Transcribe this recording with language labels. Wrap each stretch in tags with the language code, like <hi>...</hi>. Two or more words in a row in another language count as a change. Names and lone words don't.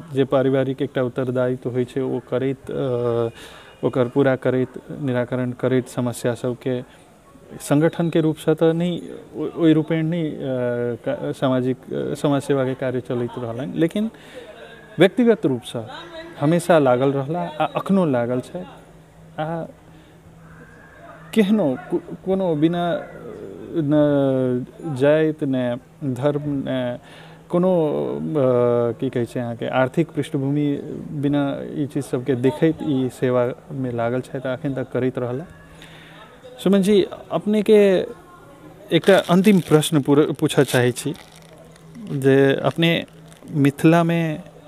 <mai>जे पारिवारिक एकटा उत्तरदायित्व होइ छै ओ करैत ओकर पूरा करैत निराकरण करैत समस्या सबके संगठन के रूप से तऽ नहीं ओहि रूपेण नहीं सामाजिक समाज सेवा के कार्य चलैत रहलनि लेकिन व्यक्तिगत रूप से हमेशा लागल रहला आ अखनो लागल छै आ केहनो कोनो बिना न जाति न धर्म न कोनो की कहै छै अहाँके आर्थिक पृष्ठभूमि बिना ई चीज सबके देखैत ई सेवा में लागल छै तऽ अखन तक करैत रहला सुमन जी अपने के एकटा अंतिम प्रश्न पूछऽ चाहै छी जे अपने मिथिला में</mai>